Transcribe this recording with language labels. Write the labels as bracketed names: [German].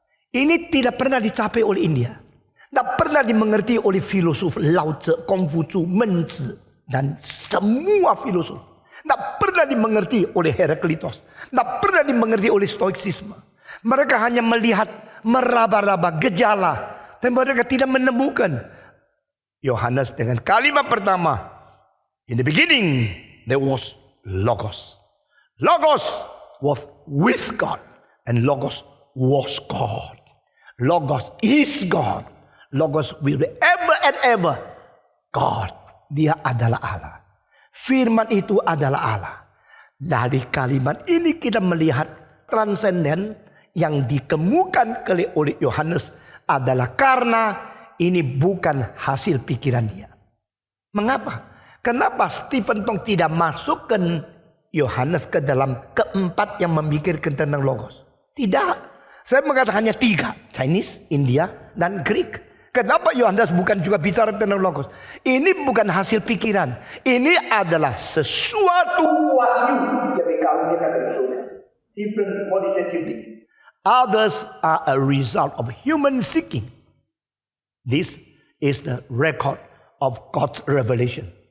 [Indonesian] Ini tidak pernah dicapai oleh India. Tidak pernah dimengerti oleh filosof Lao Tzu, Konghucu, Menzi, dan semua filosof. Tidak pernah dimengerti oleh Heraklitos. Tidak pernah dimengerti oleh Stoicisme. Mereka hanya melihat meraba-raba gejala. Tapi mereka tidak menemukan. Yohanes dengan kalimat pertama. [English] In the beginning, there was Logos. Logos was with God. And Logos was God. Logos is God. Logos will be ever and ever God. [Indonesian] Dia adalah Allah. Firman itu adalah Allah. Dari kalimat ini kita melihat transenden yang dikemukakan oleh Yohanes adalah karena ini bukan hasil pikiran dia. Mengapa? Kenapa Stephen Tong tidak masukkan Yohanes ke dalam keempat yang memikirkan tentang Logos? Tidak. Saya mengatakan hanya 3. Chinese, India, dan Greek. Kenapa Yohanes bukan juga bicara tentang Logos? Ini bukan hasil pikiran. Ini adalah sesuatu wahyu yang dikaruniakan dari surga. [English] Different qualitatively. Others are a result of human seeking. This is the record of God's revelation.